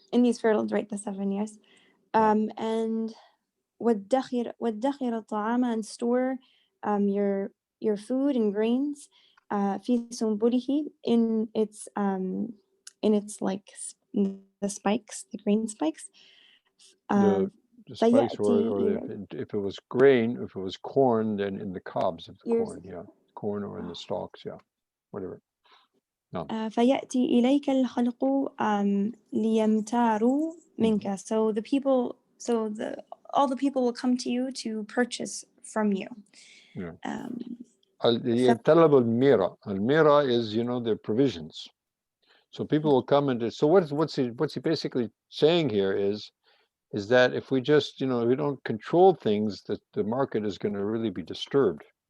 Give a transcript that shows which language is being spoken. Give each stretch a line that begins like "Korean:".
English: In these fertile, right, the 7 years. And
Arabic: وَالدَّخِرَ الطَّعَامَ,
English: and store your food and grains
Arabic: في سنبله,
English: in its like the spikes, the grain spikes. The spikes, or if it was grain, if it was corn, then in the cobs of the corn, yeah, corn, or in the stalks, yeah, whatever. No.
Arabic: فيأتي إليك الخلق ليمتاروا منك.
English: So all the people will come to you to purchase from you. Yeah. Al-mira is, their provisions. So people will come and so what's he basically saying here is that if we just, if we don't control things, that the market is going to really be disturbed.